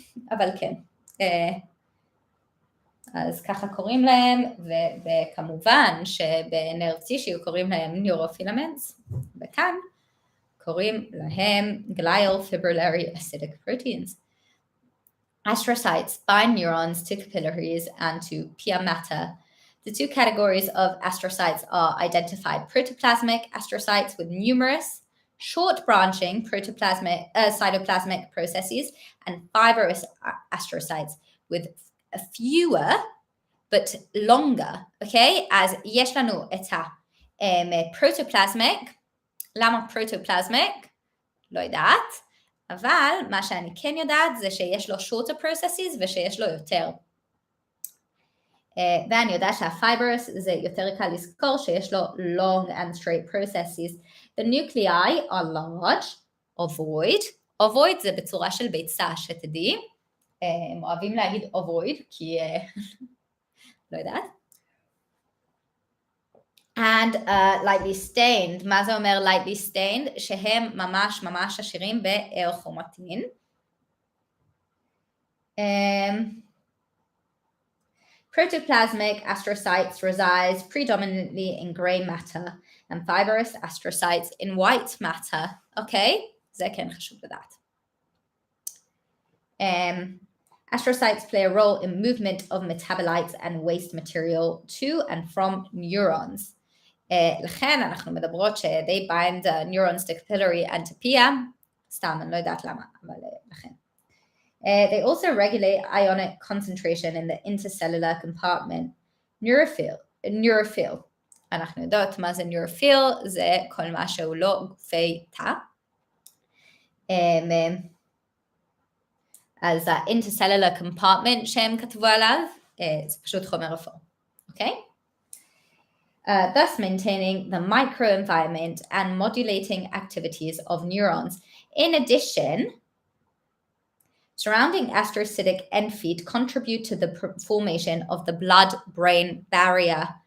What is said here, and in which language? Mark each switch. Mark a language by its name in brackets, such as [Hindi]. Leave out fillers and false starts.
[Hebrew] אבל כן, אז ככה קוראים להם, וכמובן שבנרב טישיו קוראים להם ניורופילמנטס, וכאן קוראים להם glial fibrillary acidic proteins. [English] Astrocytes bind neurons to capillaries and to pia mater. The 2 categories of astrocytes are identified protoplasmic astrocytes with numerous short-branching cytoplasmic processes and fibrous astrocytes with fewer but longer, אוקיי? [Hebrew] אז יש לנו את הפרוטופלזמיק. למה פרוטופלזמיק? לא יודעת, אבל מה שאני כן יודעת זה שיש לו shorter processes ושיש לו יותר. ואני יודעת שהפייברס זה יותר קל לזכור שיש לו [English] long and straight processes. The nuclei are large, ovoid. [Hebrew] ovoid זה בצורה של ביצה, שתדעי. הם אוהבים להגיד ovoid, כי לא יודעת. [English] And lightly stained. [Hebrew] מה זה אומר [English] lightly stained? [Hebrew] שהם ממש ממש עשירים באלכרומטין. [English] Protoplasmic astrocytes reside predominantly in gray matter and fibrous astrocytes in white matter. אוקיי? [Hebrew] זה כן חשוב לדעת. [English] Astrocytes play a role in movement of metabolites and waste material to and from neurons. [Hebrew] לכן אנחנו מדברות ש- [English] they bind neurons to capillary and to pia. [Hebrew] סתם, אני לא יודעת למה, אבל לכן. [English] They also regulate ionic concentration in the intercellular compartment. Neurophil. [Hebrew] אנחנו יודעות מה זה neurophil, זה כל מה שהוא לא גופי תא. אז ה-intercellular compartment שהם כתבו עליו, זה פשוט חומר אפור, אוקיי? [English] Thus maintaining the microenvironment and modulating activities of neurons. In addition, surrounding astrocytic end feet contribute to the formation of the blood-brain barrier.